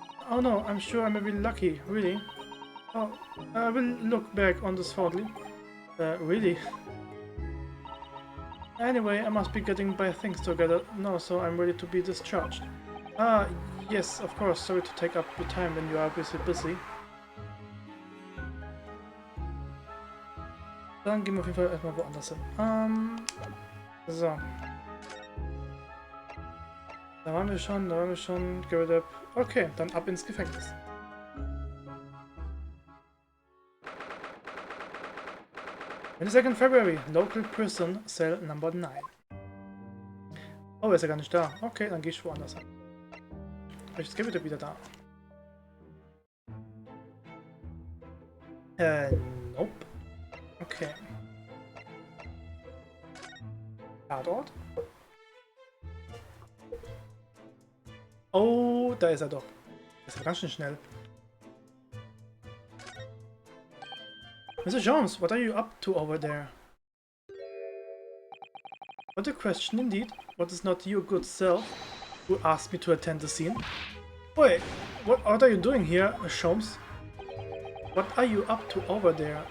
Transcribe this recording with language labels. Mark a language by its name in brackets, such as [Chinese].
[English] Oh no, I'm sure I'm really lucky, really. Oh, I will look back on this fondly. Really? Anyway, I must be getting my things together now, so I'm ready to be discharged. Ah, yes, of course, sorry to take up your time when you are busy. [German] Dann gehen wir auf jeden Fall erstmal woanders hin. So. Da waren wir schon. [English] Get up. [German] Okay, dann ab ins Gefängnis. [English] On the 2nd February, local prison, cell number 9. [German] Oh, ist ja gar nicht da. Okay, dann gehe ich woanders hin. Vielleicht ist Gerrit wieder da. [English] Nope. Okay. [German] Tatort. Oh, da ist er doch. Das ist ganz schön schnell. [English] Mr. Jones, what are you up to over there? What a question indeed. What is not your good self who asked me to attend the scene? Wait, what are you doing here, Sholmes? What are you up to over there?